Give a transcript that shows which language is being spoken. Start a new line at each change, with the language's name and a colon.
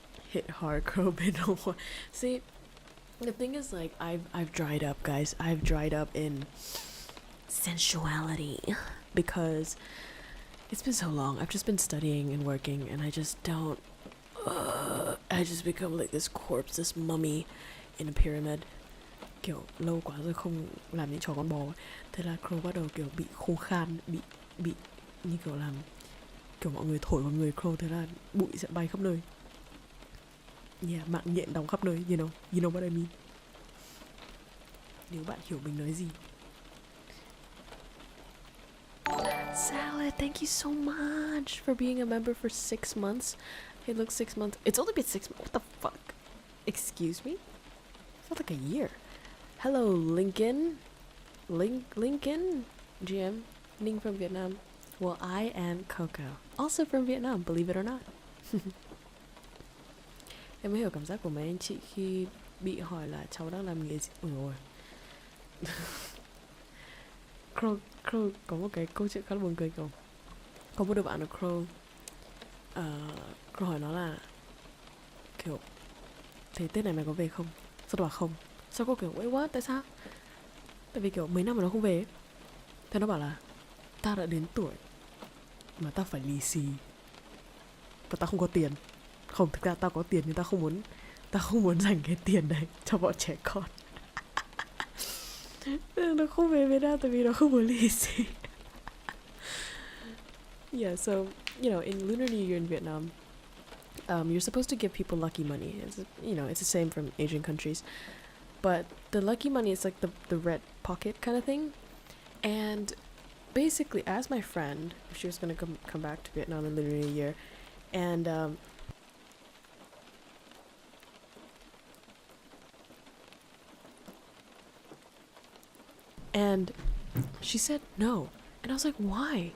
English: Hit hard, crow bit no more. See, the thing is, like, I've dried up, guys. I've dried up in sensuality because it's been so long. I've just been studying and working, and I just don't. I just become like this corpse, this mummy in a pyramid.
Vietnamese: Kiểu lâu quá rồi không làm những trò con bò, thế là Crow bắt đầu kiểu bị khô khan, bị như kiểu làm kiểu mọi người thổi vào người Crow, thế là bụi sẽ bay khắp nơi. Yeah, mạng nhện đóng khắp nơi,
English: you know what I mean.
Vietnamese: Nếu bạn hiểu mình nói gì.
English: Salad, thank you so much for being a member for 6 months. It looks 6 months. It's only been 6 months. What the fuck? Excuse me? It felt like a year. Hello, Lincoln. Lincoln? GM. Ning from Vietnam. Well, I am Coco. Also from Vietnam, believe it or not.
Vietnamese: Em mới hiểu cảm giác của mấy anh chị khi bị hỏi là cháu đang làm nghề gì. Ôi dồi. Crow có một cái câu chuyện khá là buồn cười, kiểu có một đứa bạn ở Crow hỏi nó là kiểu thế Tết này mày có về không? Sao nó bảo không? Sao cô kiểu
English: wait what?
Vietnamese: Tại sao? Tại vì kiểu mấy năm mà nó không về ấy. Thế nó bảo là tao đã đến tuổi mà tao phải lì xì và tao không có tiền. Không, thực ra tao có tiền nhưng tao không muốn dành cái tiền đấy cho bọn trẻ con. Nó không về Việt Nam tại vì nó không muốn lì xì.
English: Yeah, so, you know, in Lunar New Year in Vietnam, you're supposed to give people lucky money. It's the same from Asian countries. But the lucky money is like the red pocket kind of thing. And basically, as my friend, if she was going to come back to Vietnam in Lunar New Year, and she said no. And I was like, why?